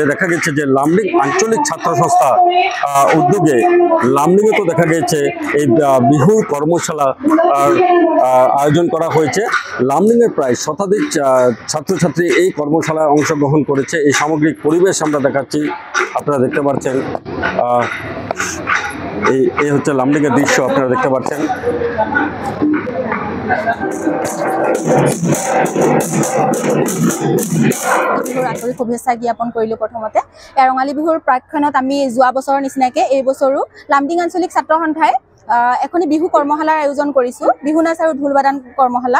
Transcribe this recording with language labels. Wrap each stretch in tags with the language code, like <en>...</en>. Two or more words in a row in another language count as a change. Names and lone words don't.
<bn>দেখা গেছে যে লামডিং আঞ্চলিক ছাত্র সংস্থা উদ্যোগে লামডিংয়ে তো দেখা গেছে এই বিহু কর্মশালা আয়োজন করা হয়েছে। লামডিংয়ের প্রায় শতাধিক ছাত্রছাত্রী এই কর্মশালায় অংশগ্রহণ করেছে। এই সামগ্রিক পরিবেশ আমরা দেখাচ্ছি, আপনারা দেখতে পাচ্ছেন। এই হচ্ছে লামডিংয়ের দৃশ্য, আপনারা দেখতে পাচ্ছেন।</bn> <as>আন্তৰিক শুভেচ্ছা জ্ঞাপন কৰিলোঁ। প্ৰথমতে ৰঙালী বিহুৰ প্ৰাক্ষণত আমি যোৱা বছৰৰ নিচিনাকৈ এই বছৰো লামডিং আঞ্চলিক ছাত্ৰ সন্থাই এখনি বিহু কৰ্মশালাৰ আয়োজন কৰিছোঁ, বিহু নাচ আৰু ঢোল বাদন কৰ্মশালা।</as>